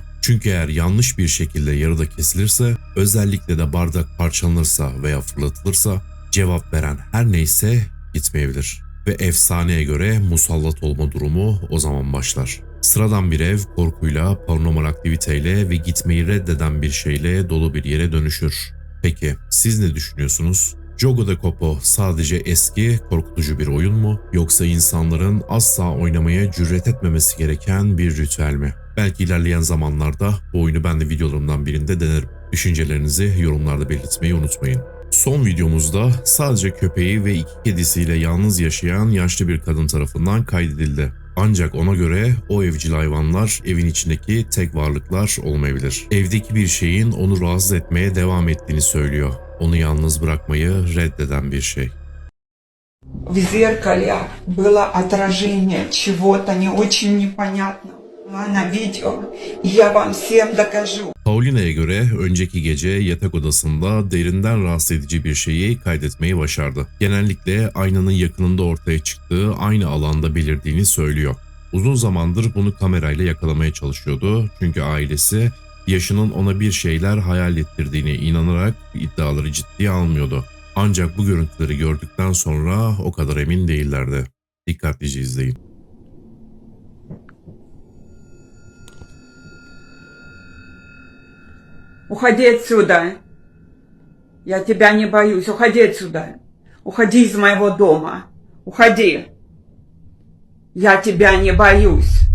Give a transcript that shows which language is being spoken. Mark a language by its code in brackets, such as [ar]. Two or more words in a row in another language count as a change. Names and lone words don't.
[tr] Çünkü eğer yanlış bir şekilde yarıda kesilirse, özellikle de bardak parçalanırsa veya fırlatılırsa cevap veren her neyse gitmeyebilir. Ve efsaneye göre musallat olma durumu o zaman başlar. Sıradan bir ev korkuyla, paranormal aktiviteyle ve gitmeyi reddeden bir şeyle dolu bir yere dönüşür. Peki siz ne düşünüyorsunuz? Jogo de Copo sadece eski, korkutucu bir oyun mu? Yoksa insanların asla oynamaya cüret etmemesi gereken bir ritüel mi? Belki ilerleyen zamanlarda bu oyunu ben de videolarımdan birinde denerim. Düşüncelerinizi yorumlarda belirtmeyi unutmayın. Son videomuzda sadece köpeği ve 2 kedisiyle yalnız yaşayan yaşlı bir kadın tarafından kaydedildi. Ancak ona göre o evcil hayvanlar evin içindeki tek varlıklar olmayabilir. Evdeki bir şeyin onu rahatsız etmeye devam ettiğini söylüyor. Onu yalnız bırakmayı reddeden bir şey. [ru] В зеркале было отражение чего-то не очень непонятного на видео. И я вам всем докажу. [tr] Paulina'ya göre önceki gece yatak odasında derinden rahatsız edici bir şeyi kaydetmeyi başardı. Genellikle aynanın yakınında ortaya çıktığı aynı alanda belirdiğini söylüyor. Uzun zamandır bunu kamerayla yakalamaya çalışıyordu çünkü ailesi yaşının ona bir şeyler hayal ettirdiğine inanarak iddiaları ciddiye almıyordu. Ancak bu görüntüleri gördükten sonra o kadar emin değillerdi. Dikkatlice izleyin. [ru] Уходи отсюда. Я тебя не боюсь. Уходи отсюда. Уходи из моего дома. Уходи. Я тебя не боюсь.